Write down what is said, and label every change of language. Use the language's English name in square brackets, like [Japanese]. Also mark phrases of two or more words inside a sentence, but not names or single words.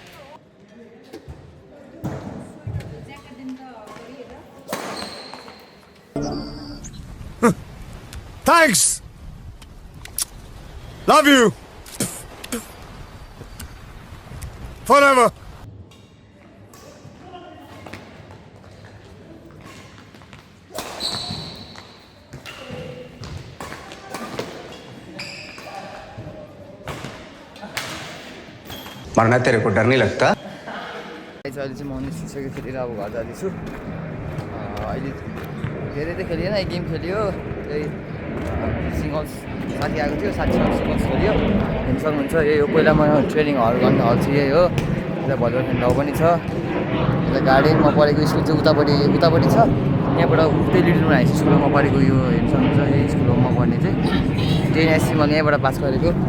[English] thanks love you forever [Hindi] मरना तेरे को डर नहीं लगता [Nepali] अहिले चाहिँ म निस्किसकेको खेलेर अब घर जाँदैछु अहिले धेरै त खेलिएन एक गेम खेलियो त्यही सिङ्गल्स साथी आएको थियो साथीसँग सिङ्गल्स खेलियो हेर्नु सक्नुहुन्छ यही हो पहिला म [English] training hall [Nepali] गर्ने हल चाहिँ यही हो यता भलिबल खेल्ने ठाउँ पनि छ यता गार्डनमा पढेको स्कुल चाहिँ उतापट्टि छ यहाँबाट उतै लिटल राइस स्कुलमा म पढेको यो हेर्नु सक्नुहुन्छ यही स्कुलमा म पढ्ने चाहिँ 10 एससी मैले यहाँबाट पास गरेको